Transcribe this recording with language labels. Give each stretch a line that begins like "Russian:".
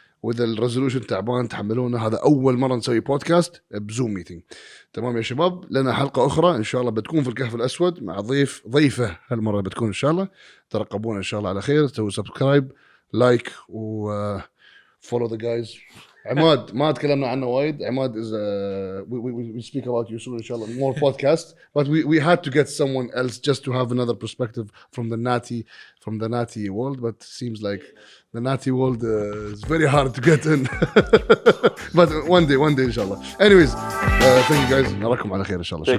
Arabic: واذا الريزولوشن تعبان تحملونا، هذا اول مره نسوي بودكاست بزوم ميتينج. تمام يا شباب، لنا حلقه اخرى ان شاء الله بتكون في الكهف الاسود مع ضيفه هالمره بتكون ان شاء الله. ترقبونا ان شاء الله على خير. سووا سبسكرايب، لايك، و
English: Follow the guys.
Arabic: عماد ما تكلمنا عنه وايد.
English: عماد is we speak about you soon ان شاء الله, more podcast, but we had to get someone else just to have another perspective from the natty world, but seems like the natty world is very hard to get in. But one day ان شاء الله. Anyways, thank you guys.
Arabic: نراكم على خير ان شاء الله.